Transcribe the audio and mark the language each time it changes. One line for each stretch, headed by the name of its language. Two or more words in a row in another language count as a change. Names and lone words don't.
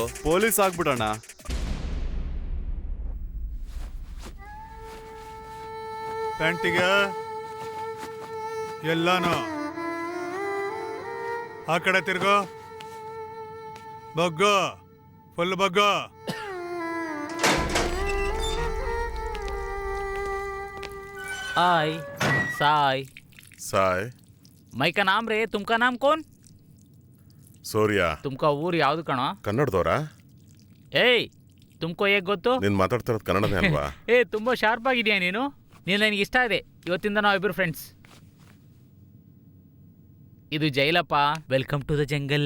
Kannada: ಪೊಲೀಸ್ ಆಗ್ಬಿಡೋಣ. ಪ್ಯಾಂಟಿಗೆ ಎಲ್ಲಾನು ಆ ಕಡೆ ತಿರ್ಗೋ. ಬಗ್ಗೋ, ಫುಲ್ ಬಗ್ಗೋ. आय साय ಸಾಯ್
Hindi: मई का नाम रे, तुमका नाम कौन?
Kannada: ಸೂರ್ಯ. तुमका ಊರು ಯಾವ್ದು ಕಣೋ? ಕನ್ನಡದವರಾ? ಏಯ್ ತುಮಕೋ ಹೇಗೆ ಗೊತ್ತು? ನೀನ್ ಮಾತಾಡ್ತಿರೋದು ಕನ್ನಡನೇ ಅಲ್ವಾ? ಏ ತುಂಬ ಶಾರ್ಪ್ ಆಗಿದೆಯಾ ನೀನು. ನೀನು ನನಗೆ ಇಷ್ಟ ಇದೆ. ಇವತ್ತಿಂದ ನಾವಿಬ್ಬರು ಫ್ರೆಂಡ್ಸ್. ಇದು ಜೈಲಪ್ಪ.
English: welcome to the jungle.